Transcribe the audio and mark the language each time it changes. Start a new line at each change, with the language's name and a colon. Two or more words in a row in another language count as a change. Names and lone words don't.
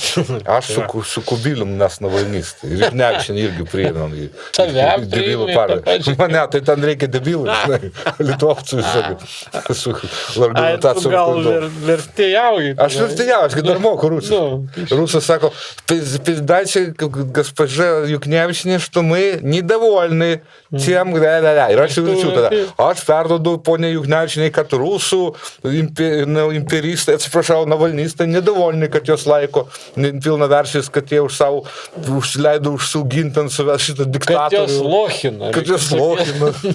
Lithuanian: Aš su Kubilium mes navalnistai. Ir Juknevičienį irgi priėmėm į debilų partiją. Mane, tai ten reikia debilų, litovcų su argumentacijom. Gal vertėjauji? Aš vertėjauju, aš dar moku rusų. Rusas sako,
Russian: пиздачи, госпожа Juknevičienė, что мы недовольны тем,
Lithuanian: ir aš jaučiu tada. Aš perdodu ponė Juknevičienei, kad rusų imperistai, atsiprašau, navalnistai nedovольны, kad jos laiko pilnaverčiais, kad jie užsileido užsiauginti ant savęs šitą diktatorių. Kad jos lohina.